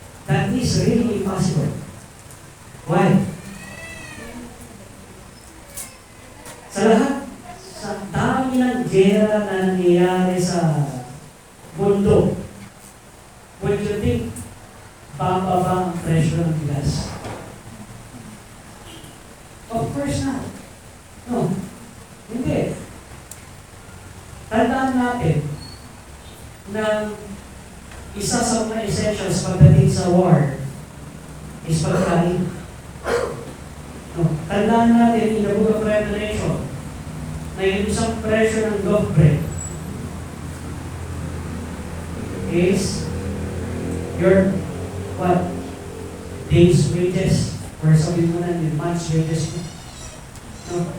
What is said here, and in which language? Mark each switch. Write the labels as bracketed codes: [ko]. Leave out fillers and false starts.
[en] That is really impossible. Why? [tl] Sa lahat, sa dami ng gera na nangyayari sa mundo, [en] would you think [tl] bababa ang presyo ng bigas? [en] Of course not. No. [tl] Hindi. Tandaan natin na isa sa mga essentials pagdating sa war is pagkain. [en] No. [tl] Tandaan natin [en] in the Book of Revelation [tl] na yung isang presyo ng [en] loaf bread is your what? day's wages, or [tl] sabihin mo na yung [en] month's wages mo. No?